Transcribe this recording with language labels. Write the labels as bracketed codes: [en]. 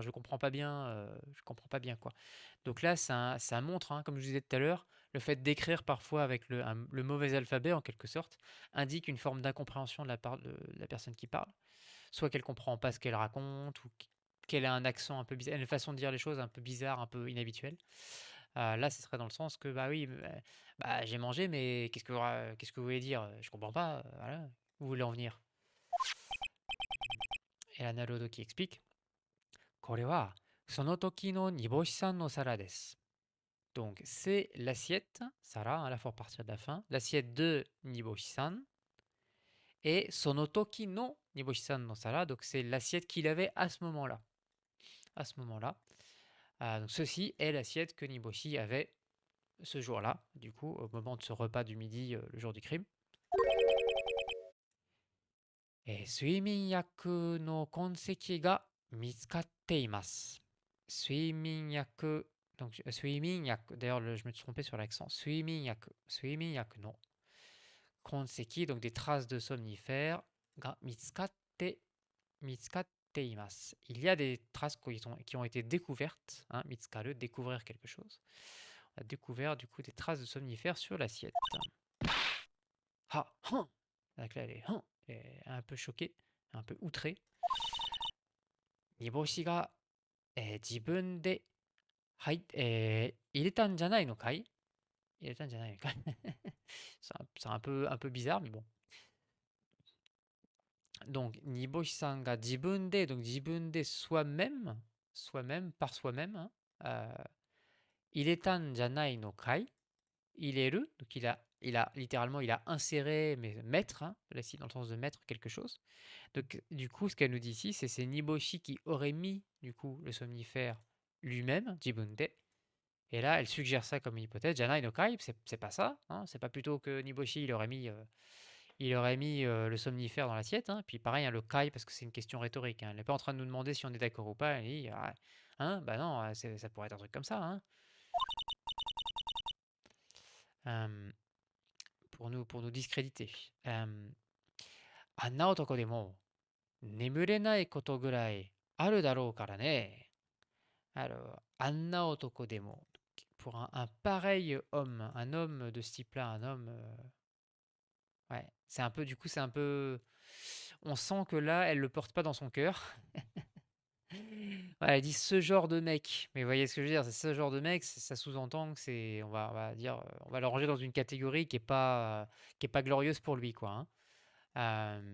[fr] Je comprends pas bien quoi. Donc là, ça montre, hein, comme je vous disais tout à l'heure, le fait d'écrire parfois avec le mauvais alphabet en quelque sorte, indique une forme d'incompréhension de la part de la personne qui parle. Soit qu'elle comprend pas ce qu'elle raconte, ou qu'elle a un accent un peu bizarre, une façon de dire les choses un peu bizarre, un peu inhabituelle. Là, ce serait dans le sens que, bah oui, bah, j'ai mangé, mais qu'est-ce que vous voulez dire? Je comprends pas, voilà. Où vous voulez en venir? Et la Naruto qui explique, [ja] これはその時の煮干しさんの皿です。 [fr] Donc, c'est l'assiette, Sarah, hein, là, il faut repartir de la fin, l'assiette de Niboshi-san, et [ja] Sonotoki no Niboshi-san no Sara, [fr] donc c'est l'assiette qu'il avait à ce moment-là. À ce moment-là. Donc, ceci est l'assiette que Niboshi avait ce jour-là, du coup, au moment de ce repas du midi, le jour du crime. [ja] Et suiminyaku no konseki ga mitsukatte imasu. [fr] Suiminyaku, donc suiminyaku, d'ailleurs je me suis trompé sur l'accent. [ja] Suiminyaku no konseki, [fr] donc des traces de somnifères, [ja] ga mitsukatte imasu. [fr] Il y a des traces qui ont été découvertes, hein, mitsukaru, découvrir quelque chose. On a découvert du coup des traces de somnifères sur l'assiette. Ah, hein. Donc là, elle est un peu choquée, un peu outrée. [ja] Niboshi ga 自分で入れたんじゃないのかい？入れたんじゃないのかい？ [fr] C'est un peu bizarre, mais bon. Donc, Niboshi-san ga jibunde, donc jibunde soi-même, par soi-même, hein, [ja] iretan janai no kai, [fr] ireru, donc littéralement, il a inséré, mais mettre, hein, là ci dans le sens de mettre quelque chose. Donc, du coup, ce qu'elle nous dit ici, c'est Niboshi qui aurait mis, du coup, le somnifère lui-même, jibunde. Et là, elle suggère ça comme une hypothèse. Janai no kai, c'est pas ça, hein, c'est pas plutôt que Niboshi, il aurait mis le somnifère dans l'assiette. Hein. Puis pareil, hein, le kai, parce que c'est une question rhétorique. Hein. Elle n'est pas en train de nous demander si on est d'accord ou pas. Elle dit, ah, hein, bah non, ça pourrait être un truc comme ça. Hein. Pour nous discréditer. [ja] あんな男でも眠れないことぐらいあるだろうからね。 Alors, Anna Otoko Demo. [fr] Pour un pareil homme, un homme de ce type-là, un homme. Ouais, c'est un peu, du coup, c'est un peu. On sent que là, elle le porte pas dans son cœur. Ouais, elle dit ce genre de mec. Mais vous voyez ce que je veux dire, c'est ce genre de mec, ça sous-entend que c'est, on va dire, on va le ranger dans une catégorie qui est pas glorieuse pour lui, quoi. Hein.